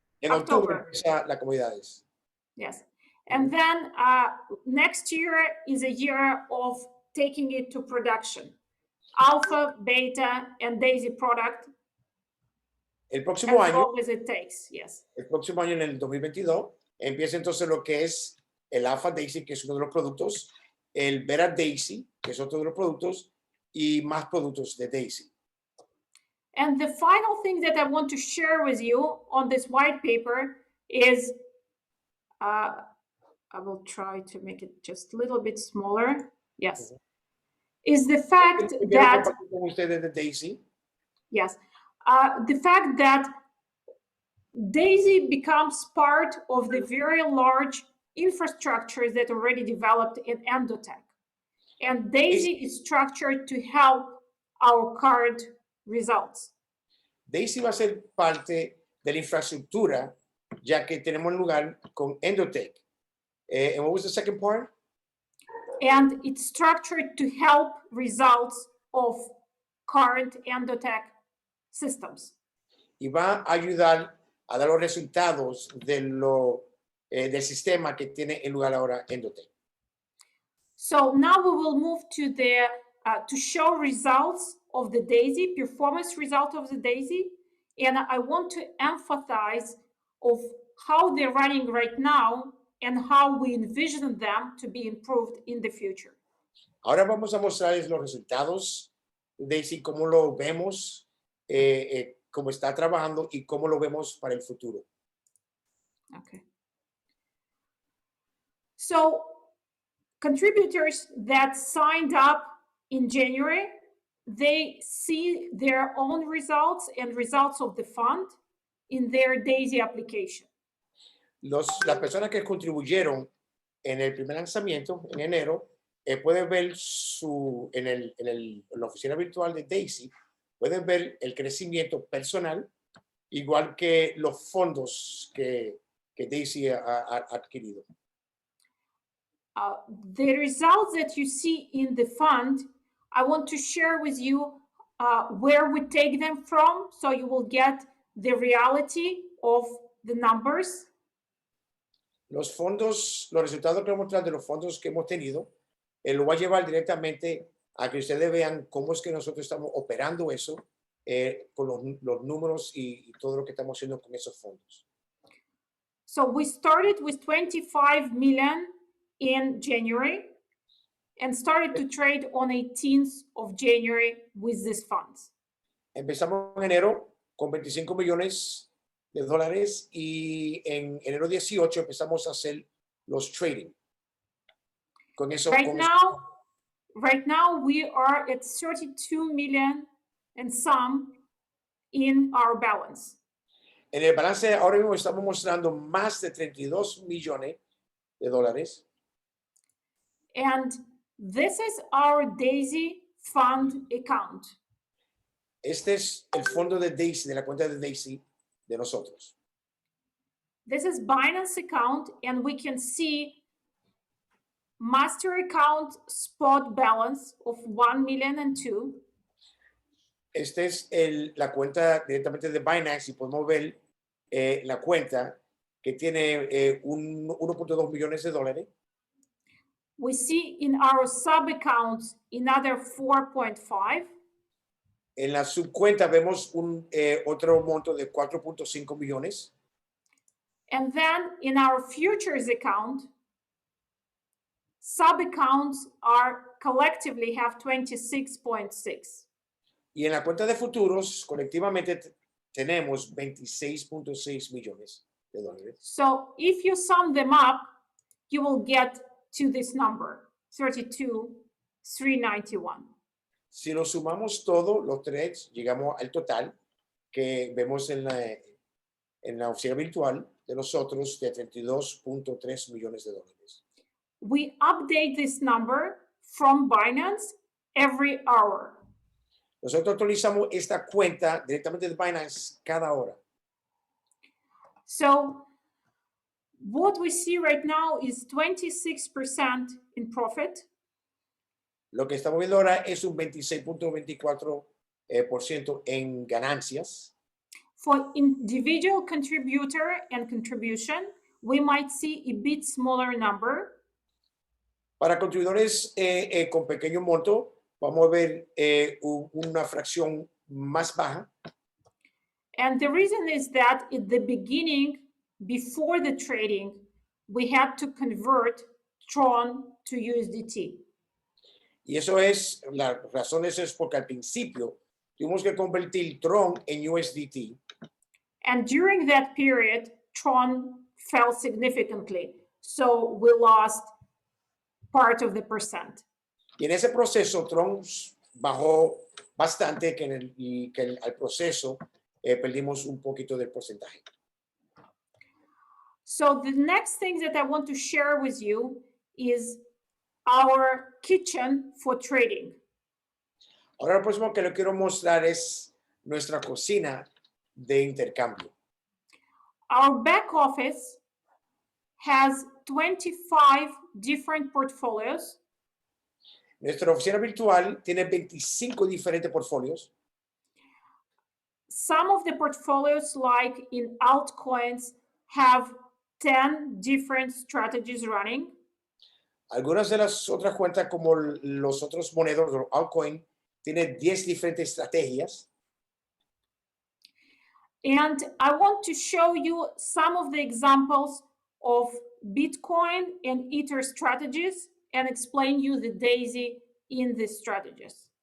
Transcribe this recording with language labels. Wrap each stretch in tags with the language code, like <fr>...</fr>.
<es>En octubre empieza las comunidades.</es> <en>Yes. And then next year is a year of taking it to production. Alpha, beta, and Daisy product.</en> <es>El próximo año.</es> <en>As long as it takes, yes.</en> <es>El próximo año, en el 2022, empieza entonces lo que es el Alpha Daisy, que es uno de los productos, el Beta Daisy, que es otro de los productos, y más productos de Daisy.</es> <en>And the final thing that I want to share with you on this white paper is, I will try to make it just a little bit smaller. Yes. Is the fact that, Daisy. Yes, the fact that Daisy becomes part of the very large infrastructures that already developed in Endotech. And Daisy is structured to help our current results.</en> <es>Daisy va a ser parte de la infraestructura, ya que tenemos lugar con Endotech.</es> <en>And what was the second part? and it's structured to help results of current Endotech systems.</en> <es>Y va a ayudar a dar los resultados del sistema que tiene en lugar ahora Endotech.</es> <en>So now we will move to the to show results of the DAISY, performance result of the DAISY, and I want to emphasize of how they're running right now and how we envision them to be improved in the future.</en> <es>Ahora vamos a mostrarles los resultados de si cómo lo vemos, cómo está trabajando y cómo lo vemos para el futuro.</es> <en>Okay. So contributors that signed up in January, they see their own results and results of the fund in their DAISY application.</en> <es>Las personas que contribuyeron en el primer lanzamiento, en enero, pueden ver en la oficina virtual de DAISY, pueden ver el crecimiento personal, igual que los fondos que DAISY ha adquirido.</es> <en>The results that you see in the fund, I want to share with you where we take them from, so you will get the reality of the numbers.</en> <es>Los fondos, los resultados que vamos a mostrar de los fondos que hemos tenido, lo va a llevar directamente a que ustedes vean cómo es que nosotros estamos operando eso con los números y todo lo que estamos haciendo con esos fondos.</es> <en>So we started with 25 million in January and started to trade on 18th of January with these funds.</en> <es>Empezamos en enero con 25 millones de dólares y en enero 18 empezamos a hacer los trading. Con eso,</es> <en>right now we are at 32 million and some in our balance.</en> <es>En el balance ahora mismo estamos mostrando más de 32 millones de dólares.</es> <en>And this is our DAISY fund account.</en> <es>Este es el fondo de DAISY, de la cuenta de DAISY de nosotros.</es> <en>This is Binance account, and we can see master account spot balance of 1 million and 2.</en> <es>Este es la cuenta directamente de Binance y podemos ver la cuenta que tiene 1.2 millones de dólares.</es> <en>We see in our sub accounts another 4.5.</en> <es>En la subcuenta vemos otro monto de 4.5 millones.</es> <en>And then in our futures account, sub accounts are collectively have 26.6.</en> <es>Y en la cuenta de futuros, colectivamente tenemos 26.6 millones de dólares.</es> <en>So if you sum them up, you will get to this number, 32,391.</en> <es>Si lo sumamos todo, los tres, llegamos al total que vemos en la oficina virtual de nosotros de 32.3 millones de dólares.</es> <en>We update this number from Binance every hour.</en> <es>Nosotros actualizamos esta cuenta directamente de Binance cada hora.</es> <en>So what we see right now is 26% in profit.</en> <es>Lo que estamos viendo ahora es un 26.24% en ganancias.</es> <en>For individual contributor and contribution, we might see a bit smaller number.</en> <es>Para contribuidores con pequeño monto, vamos a ver una fracción más baja.</es> <en>And the reason is that at the beginning, before the trading, we had to convert Tron to USDT.</en> <es>Y eso es, la razón es porque al principio tuvimos que convertir Tron en USDT.</es> <en>And during that period, Tron fell significantly. So we lost part of the percent.</en> <es>Y en ese proceso, Tron bajó bastante y que al proceso perdimos un poquito del porcentaje.</es> <en>So the next thing that I want to share with you is our kitchen for trading.</en> <es>Ahora lo próximo que le quiero mostrar es nuestra cocina de intercambio.</es> <en>Our back office has 25 different portfolios</en> <es>Nuestra oficina virtual tiene 25 diferentes portfolios.</es> <en>Some of the portfolios, like in altcoins, have 10 different strategies running.</en> <es>Algunas de las otras cuentas, como los otros monedas, los altcoin, tienen 10 diferentes estrategias.</es> <en>And I want to show you some of the examples of Bitcoin and Ether strategies and explain you the DAISY in these strategies.</en>